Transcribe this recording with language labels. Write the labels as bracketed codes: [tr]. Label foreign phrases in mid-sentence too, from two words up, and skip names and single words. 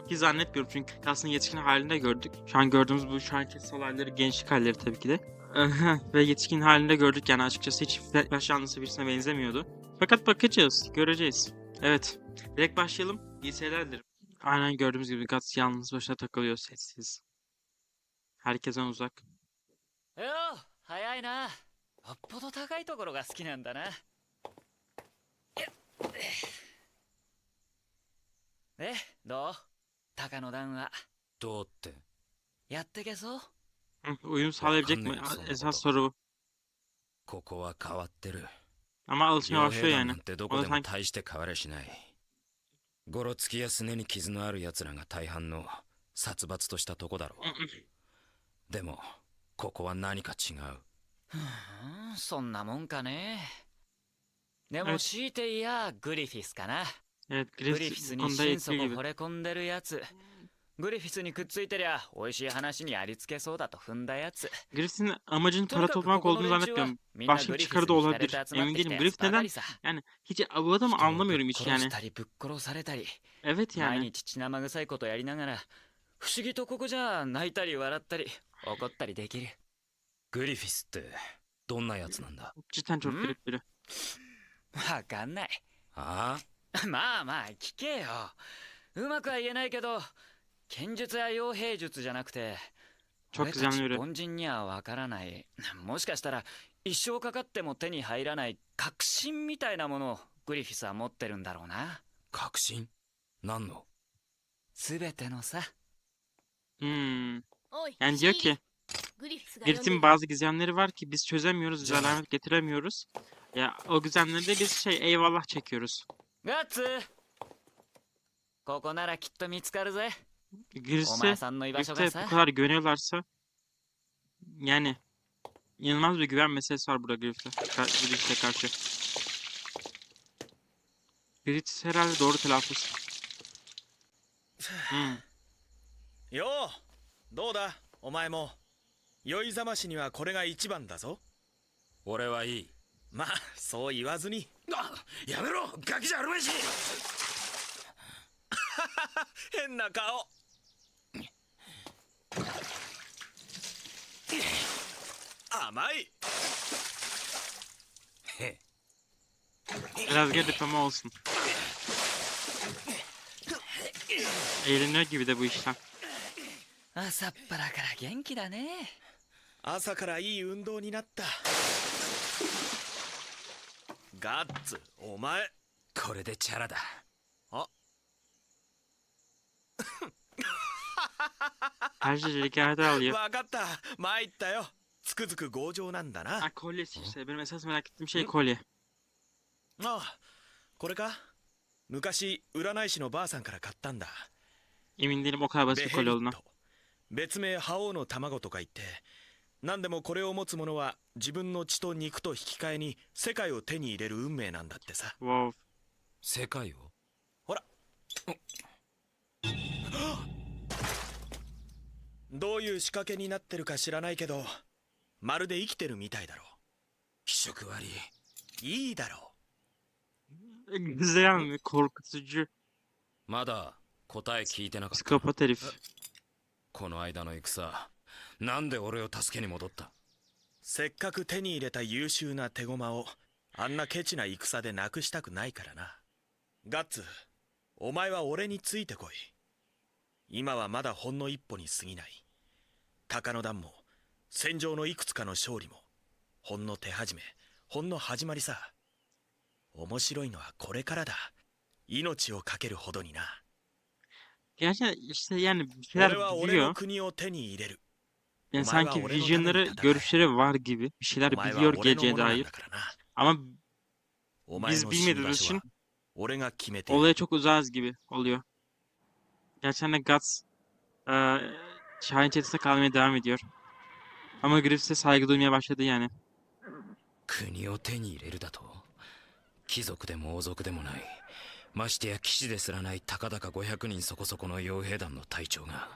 [tr] Ki zannetmiyorum, çünkü Gazet'in yetişkin halinde gördük. Şu anki olayları gençlik halleri tabii ki de. Ve yetişkin halinde gördük, yani açıkçası hiç yaş yanlısı birisine benzemiyordu. Fakat bakacağız, göreceğiz. Evet, direkt başlayalım. İyi seyirler dilerim. Aynen gördüğümüz gibi Guts yalnız başına takılıyor, sessiz. Herkesten uzak. [ja] よう早いな。よっぽど高いところが好きなんだな。で、どう高野段は。どうって。やってけそう？ [tr] Uyum sağlayabilecek mi? [ja] わかんねえよそんなこと。 [tr] Esas soru bu. [ja] ここは変わってる。 [tr] Ama alışmaya [ja] 傭 [tr] başlıyor [ja] 兵団 [tr] yani. [ja] なんてど [tr] O [ja] こ [tr] da [ja] でも [tr] sanki [ja] 大して変わりゃしない。ゴロつきやすねに傷のある奴らが大半の殺伐としたとこだろう。でもここは何か違う。そんなもんかね。でも [tr] evet, [ja] 強いて言やグリフィスかな。 [tr] evet [ja] グリフィ [tr] Griff [ja] ス [tr] bu [ja] に [tr] konuda [ja] 心 [tr] etkili [ja] 底 [tr] gibi. [ja] 惚れ込んでるやつ。グリフィスにくっついてりゃ美味しい話にありつけそうだと踏んだやつ。 [tr] Griff'in amacının [ja] とに [tr] para [ja] かく [tr] toplamak [ja] ここの [tr] olduğunu [ja] 連中は [tr] zannetmiyorum. [ja] みんな [tr] Başka [ja] グ [tr] bir [ja] リフィ [tr] çıkarı [ja] ス [tr] da [ja] に惹かれ [tr] olabilir. [ja] て集まっ [tr] Emin [ja] てきた [tr] değilim. [ja] やつ [tr] Griff [ja] ばか [tr] neden? [ja] りさ。 [tr] Yani hiç bu adamı [ja] 人をぶっ [tr] anlamıyorum hiç [ja] 殺し [tr] yani. [ja] たりぶっ殺されたり [tr] Evet [ja] 毎 [tr] yani. [ja] 日血生臭いことやりながら不思議とここじゃ泣いたり笑ったり怒ったりできる。グリフィスってどんなやつなんだ。 [tr] Cidden [ja] ん [tr] çok garip biri. [ja] わかんない。ああ、まあまあ聞けよ。うまくは言えないけど剣術や傭兵術じゃなくて [tr] Çok [ja] 俺た [tr] gizemli [ja] ち [tr] biri. [ja] 凡人にはわからない、もしかしたら一生かかっても手に入らない確信みたいなものをグリフィスは持ってるんだろうな。確信。何の。全てのさ。 Hmm. おい、 [tr] Yani diyor [ja] シー [tr] ki [ja] グリフィスが呼んで [tr] Griff'in [ja] る。 [tr] bazı gizemleri var ki biz çözemiyoruz, bize Canım. alamet getiremiyoruz. Ya o gizemleri de biz eyvallah çekiyoruz. [ja] ガッツここならきっと見つかるぜ。お [tr] Griff'e [ja] 前さんの居場所が [tr] Griff'e [ja] さ [tr] bu kadar güveniyorlarsa, yani inanılmaz bir güven meselesi var burada Griff'e karşı. Griff herhalde doğru telaffuz. Hmm. [ja] ようどうだお前も酔いざましにはこれが一番だぞ。俺はいい。まあそう言わずに。あ、やめろガキじゃあるめし。変な顔。甘い。へ [tr] Biraz garip ama olsun. Eğleniyor gibi de bu işten. [ja] 朝っぱらから元気だね。朝からいい運動になった。ガッツお前。これでチャラだ。あ [tr] Her şey hikayede alıyor. [ja] わかった参ったよ。つくづく強情なんだな。 [tr] Ha, kolyesi işte. Benim esas merak ettiğim şey kolye. [ja] ああこれか。昔占い師のばあさんから買ったんだ。 [tr] Emin değilim o kadar [ja] ベ [tr] basit bir [ja] ヘ [tr] kolye [ja] リッ [tr] olduğuna. [ja] ト別名覇王の卵とか言って、何でもこれを持つ者は自分の血と肉と引き換えに世界を手に入れる運命なんだってさ。 Wow. 世界を。ほらどういう仕掛けになってるか知らないけど、まるで生きてるみたいだろ気色悪い。う。いいだろ [tr] Güzel mi? Korkutucu. [ja] まだ答え聞いてなかった。 [tr] Psikopat herif. [ja] この間の戦、なんで俺を助けに戻った。う。せっかく手に入れた優秀な手駒をあんなケチな戦でなくしたくないからな。ガッツ、お前は俺についてこい。今はまだほんの一歩に過ぎない。高野団も戦場のいくつかの勝利もほんの手始め、ほんの始まりさ。面白いのはこれからだ。命を懸けるほどにな。 [tr] Gerçekten işte yani bir [ja] 俺 [tr] şeyler [ja] は俺の [tr] biliyor. [ja] 国を手に入れる。 [tr] Yani [ja] お前は [tr] sanki [ja] 俺のために [tr] vizyonları, [ja] 戦え。 [tr] görüşleri var gibi. Bir [ja] お [tr] şeyler [ja] 前は [tr] biliyor [ja] 俺の [tr] geleceğe [ja] ものなん [tr] dair. [ja] だからな。 [tr] Ama [ja] お前 [tr] biz [ja] の死ぬ場 [tr] bilmediğimiz [ja] 所は [tr] için [ja] 俺が決めてやる。 [tr] olaya çok uzağız gibi oluyor. Gerçekten de Guts Şahin çetesinde kalmaya devam ediyor. Ama Griffith'e saygı duymaya başladı yani. [ja] 国を手に入れるだと？貴族でも王族でもない、ましてや騎士ですらないたかだか500人そこそこの傭兵団の隊長が